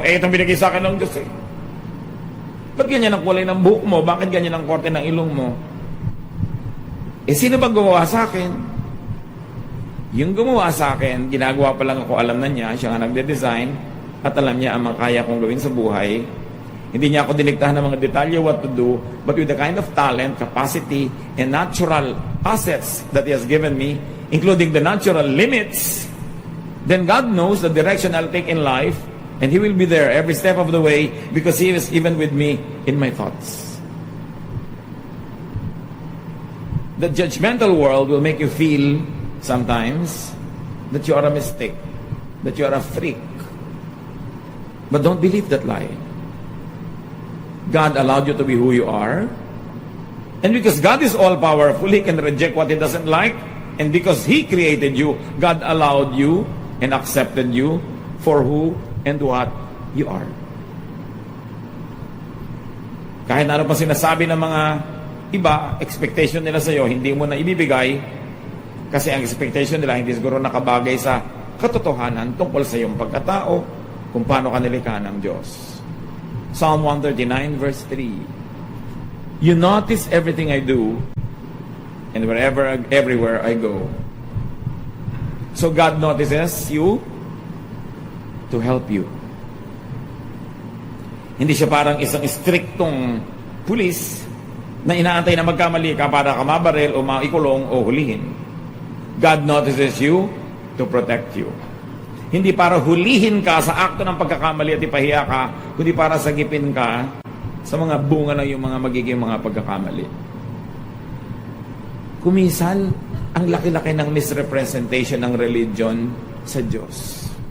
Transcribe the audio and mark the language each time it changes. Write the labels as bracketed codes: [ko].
[tl] Itong binigay sa akin ng Diyos eh. Ba't ganyan ang kulay ng buhok mo? Bakit ganyan ang korte ng ilong mo? Sino ba gumawa sa akin? Yung gumawa sa akin, ginagawa pa lang ako, alam na niya, siya nga nagde-design, at alam niya ang mga kaya kong gawin sa buhay. Hindi niya ako diniktahan ng mga detalye [en] what to do, but with the kind of talent, capacity, and natural assets that He has given me, including the natural limits, then God knows the direction I'll take in life, and He will be there every step of the way because He is even with me in my thoughts. The judgmental world will make you feel sometimes that you are a mistake, that you are a freak. But don't believe that lie. God allowed you to be who you are. And because God is all-powerful, He can reject what He doesn't like. And because He created you, God allowed you and accepted you for who and what you are. [tl] Kahit ano pa sinasabi ng mga iba, expectation nila sa iyo, hindi mo na ibibigay kasi ang expectation nila hindi siguro nakabagay sa katotohanan tungkol sa iyong pagkatao, kung paano ka nilikha ng Diyos. [en] Psalm 139 verse 3. You notice everything I do, and everywhere I go. So God notices you to help you. [tl] Hindi siya parang isang striktong pulis na inaantay na magkamali ka para ka mabaril o maikulong o hulihin. [en] God notices you to protect you. [tl] Hindi para hulihin ka sa akto ng pagkakamali at ipahiya ka, kundi para sagipin ka sa mga bunga ng iyong mga magiging mga pagkakamali. Kumisan, ang laki-laki ng misrepresentation ng religion sa Diyos.